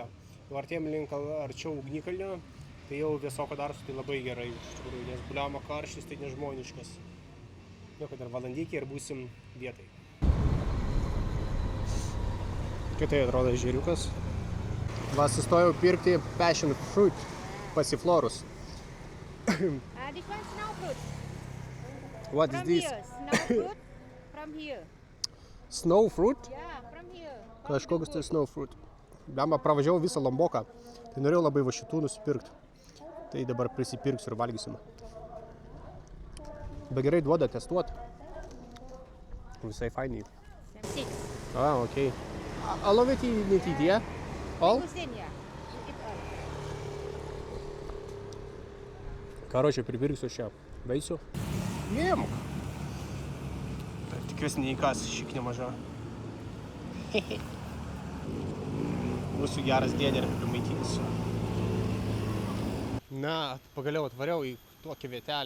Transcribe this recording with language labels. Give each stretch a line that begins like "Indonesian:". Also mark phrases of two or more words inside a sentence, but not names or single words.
Lithuanian: Jau artėjom link arčiau ugnikalnio, tai jau vėsoko darosi, tai labai gerai iš tikrųjų, nes bliama karštis, tai nežmoniškas. Nieko, dar valandykį ir būsim vietai. Kaip tai atrodo ežeriukas? Va, sustojau pirkti
English: passion fruit,
Lithuanian: pasiflorus.
English: This one snow fruit. What is this? Snow fruit from here. Snow fruit? Yeah, from here.
Lithuanian: Kažkokius tai
English: snow fruit.
Lithuanian: Bliamba, pravažiavau visą Lomboką, tai norėjau labai va šitų nusipirkti. Tai dabar prisipirksiu ir valgysim. Bet gerai duoda testuot. Visai fainiai. 6. Okei.
English: All of it need it, yeah? All? Yeah. Eat all.
Lithuanian: Короче, pripirksiu šią vaisių. Jėmuk! Tikiuosi neįkas šiek nemaža. Būsiu geras dėdė ir primaitysiu. Na, pagaliau atvariau į tokią vietelę.